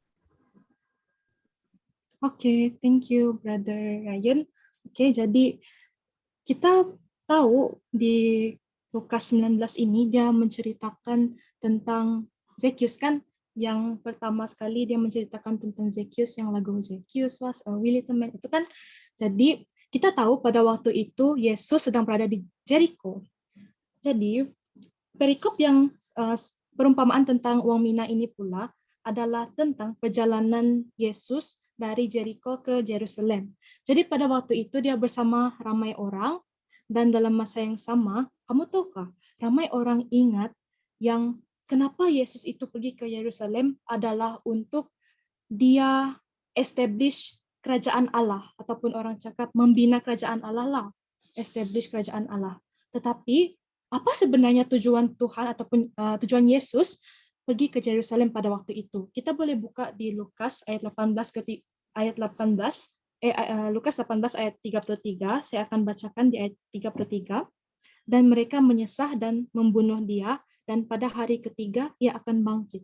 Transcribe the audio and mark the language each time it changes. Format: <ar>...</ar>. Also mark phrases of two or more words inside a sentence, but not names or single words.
<ms>Oke,</ms> <en>thank you, Brother Ryan.</en> <ms>Oke, jadi kita tahu di Lukas 19 ini dia menceritakan tentang Zacchaeus kan, yang pertama sekali dia menceritakan tentang Zacchaeus yang lagu</ms> <en>Zacchaeus was a willing man</en> <ms>itu kan. Jadi kita tahu pada waktu itu Yesus sedang berada di Jericho. Jadi perikop yang perumpamaan tentang uang mina ini pula adalah tentang perjalanan Yesus dari Jericho ke Yerusalem. Jadi pada waktu itu dia bersama ramai orang dan dalam masa yang sama, kamu tahukah, ramai orang ingat yang kenapa Yesus itu pergi ke Yerusalem adalah untuk dia establish kerajaan Allah ataupun orang cakap membina kerajaan Allah lah, establish kerajaan Allah. Tetapi apa sebenarnya tujuan Tuhan ataupun tujuan Yesus pergi ke Yerusalem pada waktu itu? Kita boleh buka di Lukas ayat 18 Lukas 18 ayat 33. Saya akan bacakan di ayat 33. Dan mereka menyesah dan membunuh dia, dan pada hari ketiga ia akan bangkit.</ms>